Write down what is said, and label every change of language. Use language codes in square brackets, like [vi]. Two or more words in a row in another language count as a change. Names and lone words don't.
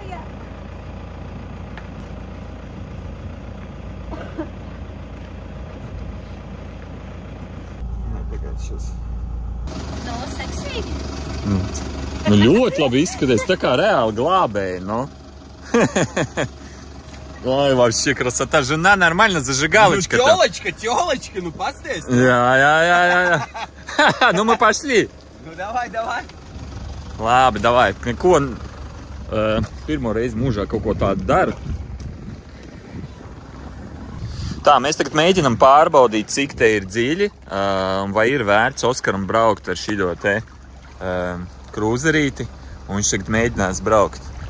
[lv] No, seksīgi. Nu, ļoti labi izskaties, tā kā reāli glābēji, nu. [ru] Ой, вообще красота. Жена нормально, зажигалочка там. Тёлочка, ну посмотри. [lv] Jā. Nu, [ru] мы pошли. Ну давай. [lv] Labi, davai. Ko pirmo reizi mūžā kaut ko tādu daru. Tā, mēs tagad mēģinam pārbaudīt, cik te ir dziļi, vai ir vērts Oskaram braukt ar šito te krūzerīti, un viņš tagad mēģinās braukt.